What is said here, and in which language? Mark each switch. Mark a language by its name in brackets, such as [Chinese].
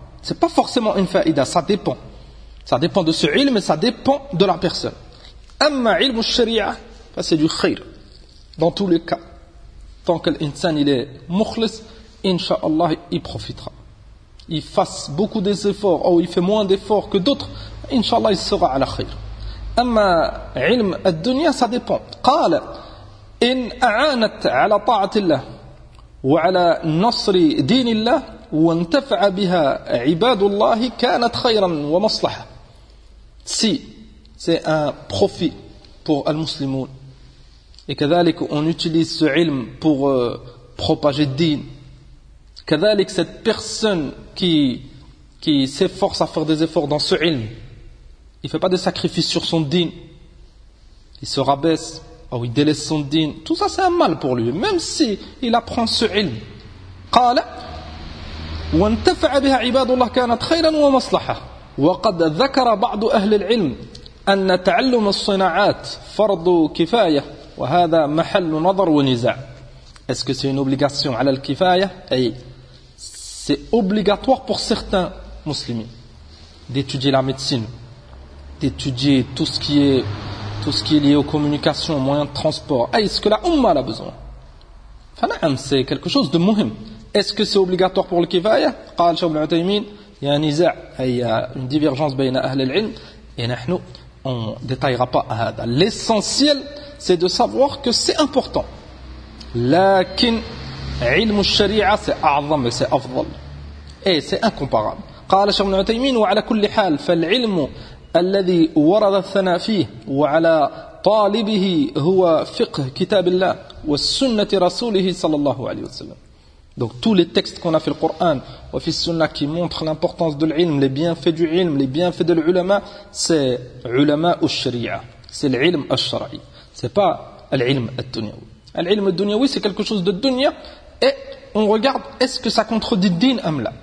[French] Ce n'est pas forcément une faïda, ça dépend. Ça dépend de ce ilm, mais ça dépend de la personne. [Arabic] أما علم الشريعة فسيد الخير [French] dans tous les cas tant que l'insan il est mukhlis inshallah il profitera, il fasse beaucoup d'efforts ou il fait moins d'efforts que d'autres inshallah il sera à la khair. [Arabic] أما علم الدنيا [French] ça dépend. [Arabic] قال إن أعانت على طاعة الله وعلى نصر دين الله وانتفع بها عباد الله كانت خيرا ومصلحة. [French] Si c'est un profit pour al-muslimoun et كذلك on utilise ce ilm pour propager din, كذلك cette personne qui s'efforce à faire des efforts dans ce ilm, il fait pas de sacrifices sur son din, il se rabaisse ou il délaisse son din, tout ça c'est un mal pour lui même si il apprend ce ilm. [Arabic] قال وانتفع بها عباد الله كانت خيرا ومصلحه وقد ذكر بعض اهل العلم أن تعلم الصناعات فرض كفاية وهذا محل نظر ونزاع. [French] Est-ce que c'est une obligation [Arabic] على الكفاية؟ أي [French] c'est obligatoire pour certains musulmans d'étudier la médecine, d'étudier tout ce qui est lié aux communications, moyens de transport. Est-ce que la umma a besoin؟ فنعم c'est quelque chose de مهم. Est-ce que c'est obligatoire pour le كفاية؟ قال شيخ ابن عثيمين il y a un نزاع, il y a une divergence [Arabic] بين أهل العلم [French] et نحن on ne détaillera pas à hada. L'essentiel, c'est de savoir que c'est important. Lakin, ilm al-sharia, c'est a'zam et c'est afdal. Et c'est incomparable. [Arabic] Qala Shaykh ibn Uthaymeen, wa ala kulli hal, fal ilm الذي ورد الثناء فيه وعلى طالبه هو فقه كتاب الله والسنة رسوله صلى الله عليه وسلم. [French] Donc tous les textes qu'on a fait le Coran ou fait le Sunna qui montrent l'importance de l'ilm, les bienfaits du ilm, les bienfaits de l'ulama, c'est ulama ou sharia, c'est l'ilm al-shar'i, c'est pas l'ilm al-dunyawi. L'ilm al-dunyawi c'est quelque chose de dunya et on regarde est-ce que ça contredit le din amla.